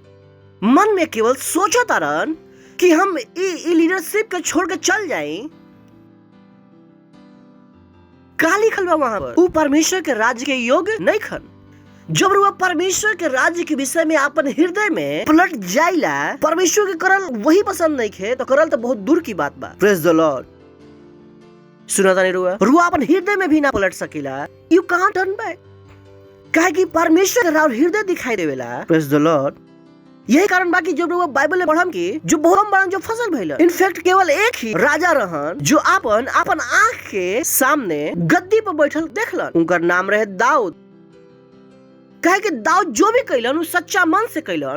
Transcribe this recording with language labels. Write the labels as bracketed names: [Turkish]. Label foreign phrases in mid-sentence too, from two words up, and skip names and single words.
[Bhojpuri] मन में केवल सोचतरन कि हम लीडरशिप के छोड़ के चल जाए। का लिखल बा वहां पर? वो परमेश्वर के राज्य के योग्य नहीं खन। जब वो परमेश्वर के राज्य के विषय में अपन हृदय में पलट जाइला, परमेश्वर के करल वही पसंद नहीं खे, तो करल तो बहुत दूर की बात बा। [English] Praise the Lord. [Bhojpuri] सुना तानी रुआ अपन हृदय में भी ना पलट सकीला। [English] You can't turn back, [Bhojpuri] काहे कि परमेश्वर का हृदय दिखाई देवेला। [English] Praise the Lord. [Bhojpuri] यही कारण बाकी जब वो बाइबल में पढ़म कि जो बहुत बड़न जो फसल भइल, इनफैक्ट केवल एक ही राजा रहन जो अपन आंख के सामने गद्दी पर बैठल देखलन। उनका नाम रहे दाऊद। कहे कि दाऊद जो भी कैलन वो सच्चा मन से कैलन।